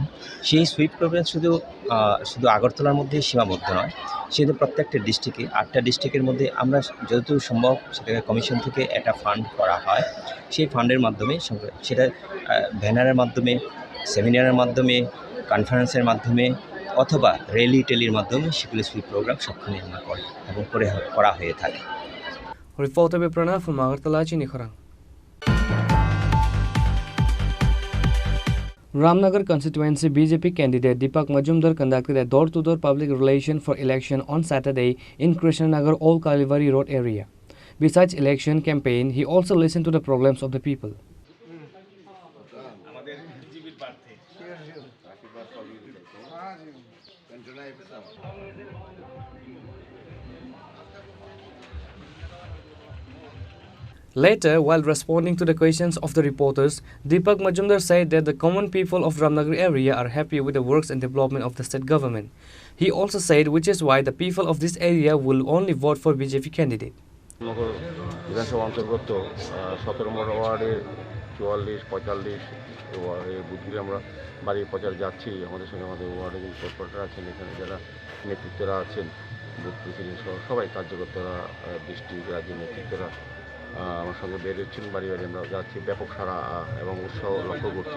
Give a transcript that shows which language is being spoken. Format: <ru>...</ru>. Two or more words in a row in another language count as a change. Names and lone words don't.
<bn>সেই</bn> <en>SWEEP program</en> <bn>শুধু আগরতলার মধ্যে সীমাবদ্ধ নয়, সেটা প্রত্যেকটা ডিস্ট্রিক্টে 8টা ডিস্ট্রিক্টের মধ্যে আমরা যতদূর সম্ভব সেটাকে কমিশন থেকে একটা ফান্ড করা হয়। সেই ফান্ডের মাধ্যমে সেটা ব্যানারের মাধ্যমে, সেমিনারের মাধ্যমে, কনফারেন্সের মাধ্যমে অথবা র্যালি-টেলির মাধ্যমে সেগুলি</bn> <en>SWEEP program</en> <bn>সবখানে আমরা করি এবং করা হয়ে থাকে।</bn> <en>Reporter by Pranav from Magartala, Chini Khorang. Ramnagar constituency BJP candidate Deepak Majumdar conducted a door-to-door public relation for election on Saturday in Krishnanagar Old Kalivari Road area. Besides election campaign, he also listened to the problems of the people. Later, while responding to the questions of the reporters, Deepak Majumdar said that the common people of Ramnagar area are happy with the works and development of the state government. He also said which is why the people of this area will only vote for BJP candidate.</en> <bn>বিধানসভা অন্তর্গত 17 নম্বর ওয়ার্ডে 44, 45 ওয়ার্ডের বুথগুলি আমরা বাড়ির প্রচার যাচ্ছি। আমাদের সঙ্গে আমাদের ওয়ার্ডে যে কর্পোরেটর আছেন, এখানে যারা নেতৃত্বরা আছেন,</bn> <en>booth president</en> <bn>সহ সবাই কার্যকর্তারা, ডিস্ট্রিক্ট রাজ্যের নেতৃত্বরা আমার সঙ্গে বেরোচ্ছেন, বাড়ি বাড়ি আমরা যাচ্ছি, ব্যাপক সাড়া এবং উৎসাহ লক্ষ্য করছি।</bn>